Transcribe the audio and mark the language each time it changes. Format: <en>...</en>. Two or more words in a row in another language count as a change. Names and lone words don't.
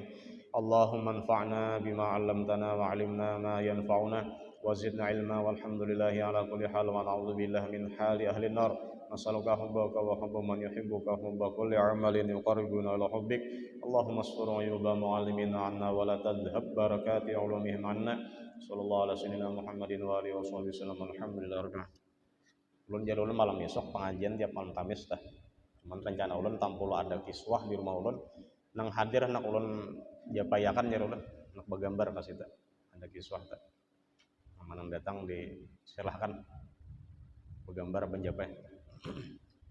<ar>اللهم انفعنا بما علمتنا وعلمنا ما ينفعنا وزدنا علما والحمد لله على كل حال ونعوذ بالله من حال أهل النار. نسألك حبك وحب من يحبك حب كل عمل يقربنا إلى حبك. اللهم استر عيوب معلمينا عنا ولا تذهب بركة علومهم عنا. صلى الله على سيدنا محمد وآله وصحبه وسلم. الحمد لله رب العالمين.</ar> <bjn>Ulun jadi ulun malam besok pengajian tiap malam Kamis dah. Cuman rencana ulun tampul ada kiswah di rumah ulun. Nang hadir anak ulun japayakan jadi ulun nak bergambar pas itu. Ada kiswah dah. Mana datang disilahkan bergambar benjapai.</bjn>